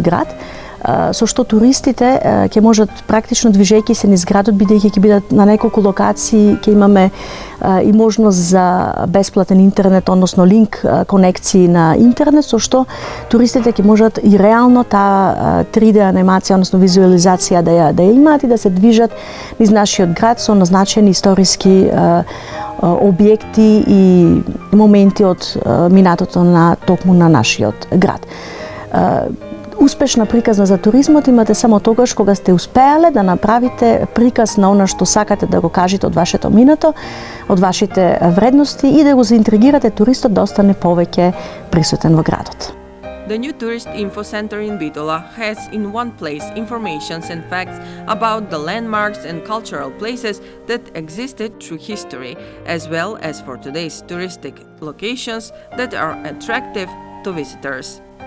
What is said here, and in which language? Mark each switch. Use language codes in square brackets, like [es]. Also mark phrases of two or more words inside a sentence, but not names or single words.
[mk] град, со што туристите ќе можат практично движејќи се низ градот, бидејќи ќе бидат на неколку локации, ќе имаме и можност за бесплатен интернет, односно линк конекции на интернет, со што туристите ќе можат и реално таа 3D анимација, односно визуализација да ја имаат и да се движат низ нашиот град со назначени историски објекти и моменти од минатото токму на нашиот град. Успешна приказна за туризмот имате само тогаш кога сте успеале да направите приказ на она што сакате да го кажете од вашето минато, од вашите вредности и да го заинтригирате туристот да остане повеќе присутен во градот. [en] The new tourist info center in Bitola has in one place information and facts about the landmarks and cultural places that existed through history, as well as for today's touristic locations that are attractive to visitors.